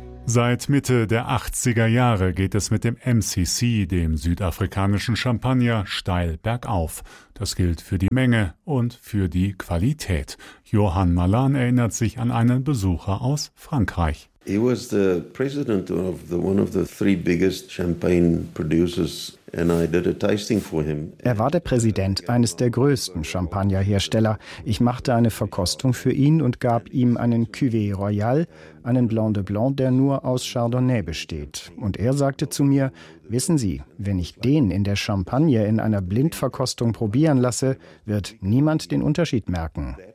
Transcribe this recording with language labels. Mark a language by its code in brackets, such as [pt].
[de] Seit Mitte der 80er Jahre geht es mit dem MCC, dem südafrikanischen Champagner, steil bergauf. Das gilt für die Menge und für die Qualität. Johann Malan erinnert sich an einen Besucher aus Frankreich. [en] He was the president of one of the three biggest champagne producers. [de] Er war der Präsident eines der größten Champagnerhersteller. Ich machte eine Verkostung für ihn und gab ihm einen Cuvée Royal, einen Blanc de Blanc, der nur aus Chardonnay besteht. Und er sagte zu mir, wissen Sie, wenn ich den in der Champagne in einer Blindverkostung probieren lasse, wird niemand den Unterschied merken.